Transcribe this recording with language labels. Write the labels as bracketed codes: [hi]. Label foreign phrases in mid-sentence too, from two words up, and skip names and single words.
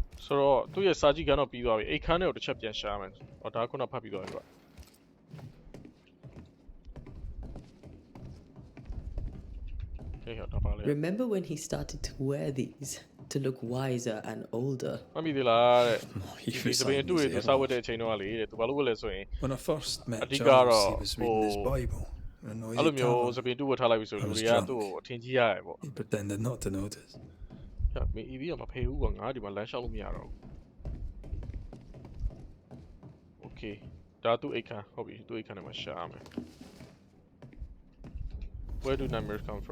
[my] ဆိုတော့သူ့ရဲ့စာကြည့်ခန်းတော့ပြီးသွားပြီအိတ်ခန်းထဲကိုတစ်ချက်ပြန်ရှာမယ်ဟောဒါခုနဖတ်ပြီးသွားပြီကွာ [en] Remember when he started to wear these to look wiser and older? [my] မမီသေးလားတဲ့ [en] He [my] ဒီ [en] was [my] စပင်း [en] like [my] တူရဲ့ [en] zero. [my] စာဝတ်တဲ့အချိန်တော့လေတဲ့သူဘာလို့ဝတ်လဲဆိုရင် [en] When I first met I think Charles, I he was reading his oh. Bible in a [my] အဲ့လို [en] noisy [my] မျိုး [en] tavern. [my] စပင်းတူဝတ်ထားလိုက်ပြီဆို [en] I [my] လူ [en] was [my] တွေက [en] drunk. [my] သူ့ကိုအထင်ကြီးရတယ်ပေါ့ [en] He pretended not to notice. [my] ဟဲ့မင်း EV ကမဖေးဘူးကွာငါဒီမှာလမ်းလျှောက်လို့မရတော့ဘူး Okay ဒါသူ့အိတ်ခန်းဟုတ်ပြီသူ့အိတ်ခန်းထဲမှာရှာရမယ် [en] Where do nightmares come from?